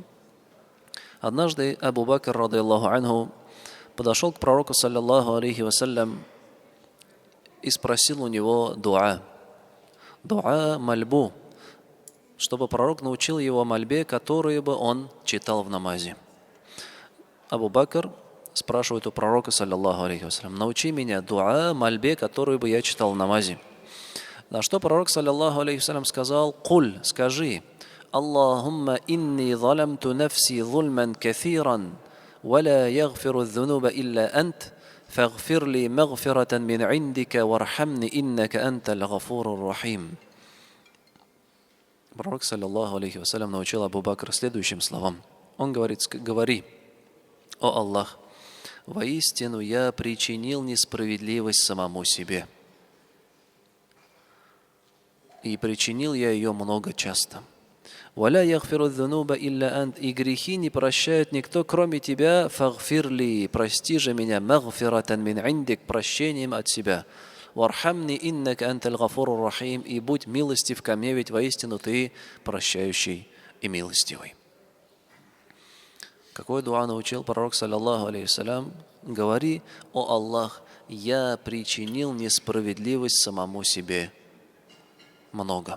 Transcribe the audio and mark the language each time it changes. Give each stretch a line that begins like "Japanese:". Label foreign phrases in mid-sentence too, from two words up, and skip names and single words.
Russian: Однажды Абу Бакр,
Arabic: رضي الله عنه,
Russian: подошел к пророку,
Arabic: صلى الله عليه وسلم,
Russian: и спросил у него дуа, мольбу, чтобы пророк научил его мольбе, которую бы он читал в намазе. Абу Бакр спрашивает у пророка,
Arabic: صلى الله عليه وسلم,
Russian: научи меня дуа, мольбе, которую бы я читал в намазе. На что пророк,
Arabic: صلى الله عليه وسلم,
Russian: сказал, «Куль, скажи,
Arabic: اللهم إني ظلمت نفسي ظلما كثيرا ولا يغفر الذنوب إلا أنت فاغفر لي مغفرة من عندك وارحمني إنك أنت الغفور رحيم».
Russian: Пророк,
Arabic: صلى الله عليه وسلم,
Russian: научил Абу Бакра следующим словам. Он говорит, говори, «О Аллах, воистину я причинил несправедливость самому себе. И причинил я ее много часто.
Arabic: ولا يغفر الذنوب إلا أنت,
Russian: и грехи не прощает никто, кроме тебя. Фагфирли, прости же меня,
Arabic: مغفرة من عندك,
Russian: прощением от себя.
Arabic: وارحمني إنك أنت الغفور رحيم,
Russian: и будь милостив ко мне, ведь воистину ты прощающий и милостивый». Какой дуа научил пророк,
Arabic: صلى الله عليه وسلم?
Russian: Говори, «О Аллах, я причинил несправедливость самому себе много».